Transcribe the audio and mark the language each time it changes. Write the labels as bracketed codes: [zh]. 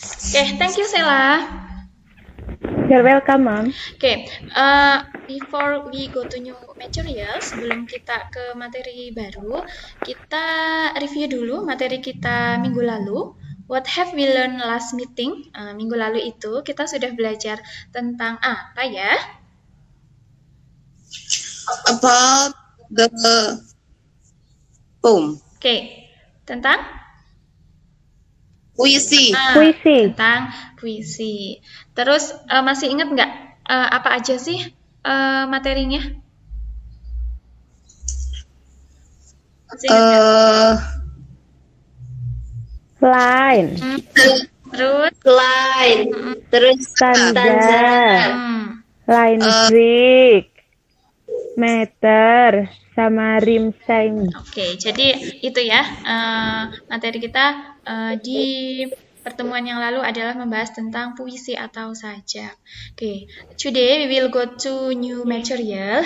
[en] Okay, thank you, Sela. You're welcome, Mom. Okay, before we go to new material, [id] sebelum kita ke materi baru, kita review dulu materi kita minggu lalu. [en] What have we learned last meeting? [id] Minggu lalu itu kita sudah belajar tentang apa ya? [en] About the poem. [id] Okay, tentang? Puisi. Puisi. Tentang puisi. Terus masih ingat nggak apa aja sih materinya? Masih ingat nggak? [en] Line. [id] Terus Line. Terus [en] Stanza. Line break. [id] Meter. Sama rimseng. Oke, jadi itu ya materi kita di pertemuan yang lalu adalah membahas tentang puisi atau sajak. [en] Oke, today we will go to new material.